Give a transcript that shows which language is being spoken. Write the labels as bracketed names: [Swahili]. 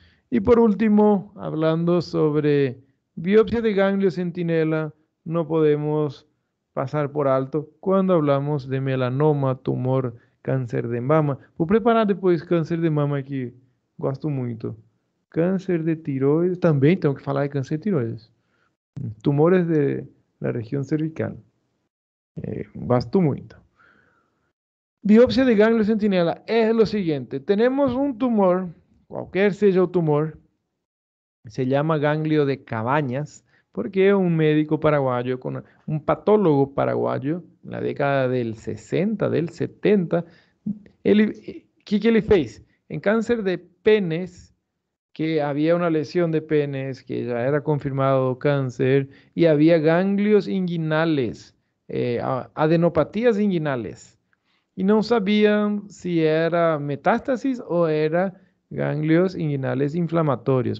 [Portuguese] E por último, [Spanish] hablando sobre biopsia de ganglio centinela, [Portuguese] não podemos passar por alto quando hablamos de melanoma, tumor, câncer de mama. Vou preparar depois câncer de mama que gosto muito. Câncer de tiroides, também tenho que falar de câncer de tiroides. [Spanish] Tumores de la región cervical. [Portuguese] Gosto muito. Biopsia de ganglio centinela é o seguinte: temos um tumor, qualquer seja o tumor, se chama ganglio de Cabañas, porque é um médico paraguaio, um patólogo paraguaio, na década [Spanish] del 60, del 70, [Portuguese] que ele fez? Em câncer de penes, [Spanish] que había una lesión de penes, que ya era confirmado cáncer, y había ganglios inguinales, adenopatías inguinales. Y no sabían si era metástasis o era ganglios inguinales inflamatorios.